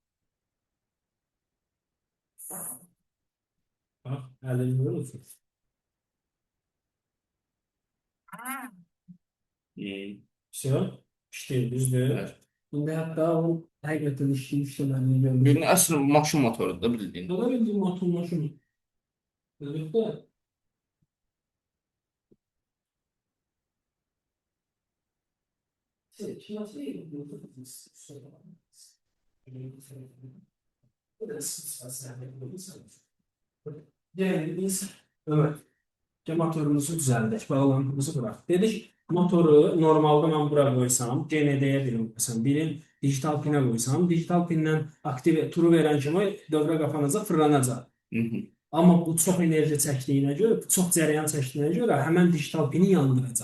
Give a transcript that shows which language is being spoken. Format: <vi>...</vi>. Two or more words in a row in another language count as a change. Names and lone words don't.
<az>Bax, əlini vurursun. Все, işləyir, düzdür.</az> <tr>Evet.</tr> <az>İndi hətta o həqiqətən işləməni görürük. Birini əsl maşın motorudur da bildiyin.</az> <tr>Bu da bildiğin motorlaşım. Evet de. Nasıl yani biz evet.</tr> <az>Motorumuzu düzəldik, bağlantımızı quraq. Dedik, motoru normalda mən bura qoysam, GND-yə birim, məsələn, birin digital pinə qoysam, digital pindən aktiv turu verən kimi dövrə qapanacaq, fırlanacaq. Hı hı. Amma bu çox enerji çəkdiyinə görə, çox cərəyan çəkdiyinə görə həmən digital pini yandıracaq.</az>